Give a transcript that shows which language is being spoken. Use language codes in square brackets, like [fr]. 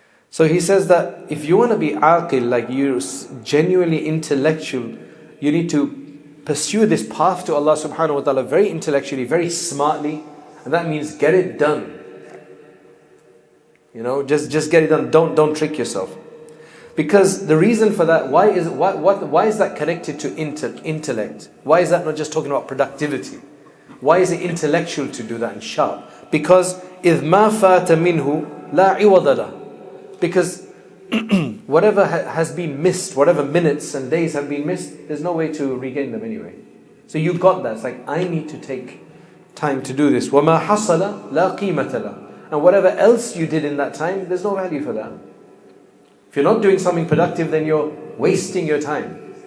[en] So he says that if you want to be aqil, like you're genuinely intellectual, you need to pursue this path to Allah subhanahu wa ta'ala very intellectually, very smartly, and that means get it done. You know, just get it done. Don't trick yourself. Because the reason for that, why is that connected to intellect? Why is that not just talking about productivity? Why is it intellectual to do that and sharp? Because [ar] إِذْ مَا فَاتَ مِنْهُ لَا عِوَضَ لَهُ. [en] Because whatever has been missed, whatever minutes and days have been missed, there's no way to regain them anyway. So you got that. It's like, I need to take time to do this. [ar] وَمَا حَصَلَ لَا قِيمَةَ لَهُ. [en] And whatever else you did in that time, there's no value for that. If you're not doing something productive, then you're wasting your time.